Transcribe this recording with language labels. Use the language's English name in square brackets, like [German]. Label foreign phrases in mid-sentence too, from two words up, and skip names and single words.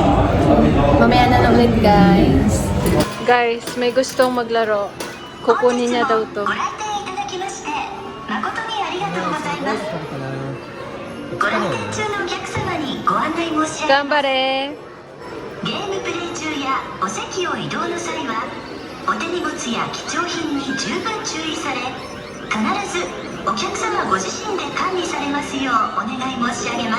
[Filipino] Mamaya na lang ulit, guys. Guys, may gustong maglaro. Kukunin niya daw to. [Japanese] ご来店いただきまして誠にありがとうございます。ご来店中のお客様にご案内申し上げます。 Gambare! ゲームプレイ中やお席を移動の際はお手荷物や貴重品に十分注意され、必ずお客様ご自身で管理されますようお願い申し上げます。